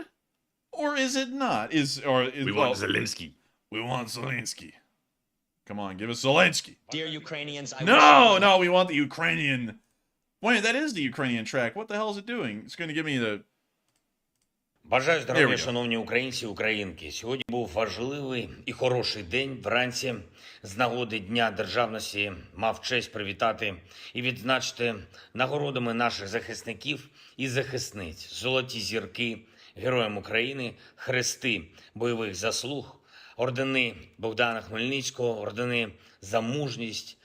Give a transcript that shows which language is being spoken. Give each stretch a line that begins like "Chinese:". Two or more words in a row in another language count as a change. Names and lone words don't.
English: Or is it not? We want Zelenskyy. We want Zelenskyy. Come on, give us Zelenskyy. Dear Ukrainians, No, we want the Ukrainian. Wait, that is the Ukrainian track. What the hell is it doing? It's going to give me the
Ukrainian: Бажаю
English: There we
Ukrainian: здоров'я,
English: go.
Ukrainian: шановні українці і українки. Сьогодні був важливий і хороший день. Вранці з нагоди Дня Державності мав честь привітати і відзначити нагородами наших захисників і захисниць. Золоті зірки Героям України, хрести бойових заслуг, ордени Богдана Хмельницького, ордени за мужність.